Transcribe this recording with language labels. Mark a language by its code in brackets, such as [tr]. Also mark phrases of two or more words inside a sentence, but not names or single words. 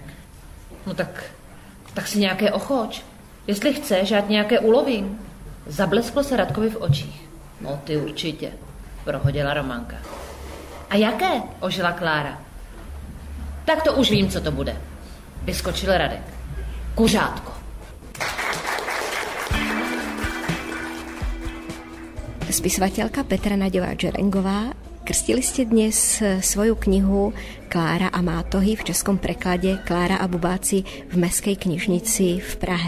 [cs] No tak si nějaké ochoč. Jestli chceš, já nějaké ulovím. Zablesklo se Radkovi v očích. No ty určitě, prohodila Romanka. A jaké? Ožila Klára. Tak to už vím, co to bude. Vyskočil Radek. Kuřátko. [sk] Spisovateľka Petra Naďová Džerengová, krstili ste dnes svoju knihu Klára a mátohy v českom preklade Klára a bubáci v Mestskej knižnici v Prahe.